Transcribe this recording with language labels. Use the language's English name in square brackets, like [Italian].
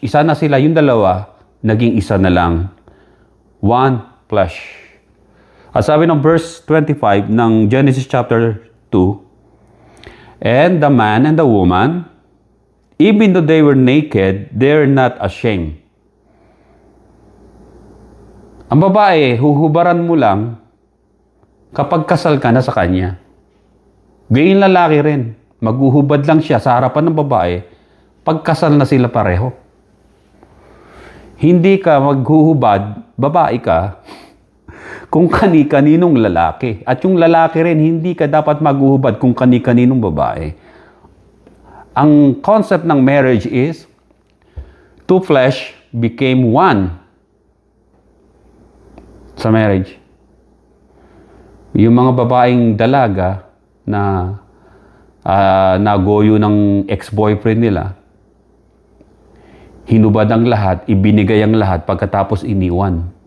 [Filipino] Isa na sila, yung dalawa, naging isa na lang. [English] One flesh. [Filipino] At sabi ng verse 25 ng Genesis chapter 2, [English] and the man and the woman, even though they were naked, they're not ashamed. [Filipino] Ang babae, huhubaran mo lang kapag kasal ka na sa kanya. Gayong lalaki rin, maghuhubad lang siya sa harapan ng babae pagkasal na sila pareho. Hindi ka maghuhubad, babae ka, kung kani-kaninong lalaki. At yung lalaki rin, hindi ka dapat maghuhubad kung kani-kaninong babae. [English] Ang concept ng marriage is, two flesh became one sa marriage. [Filipino] Yung mga babaeng dalaga na nagoyo ng ex-boyfriend nila, hinubad ang lahat, ibinigay ang lahat, pagkatapos iniwan.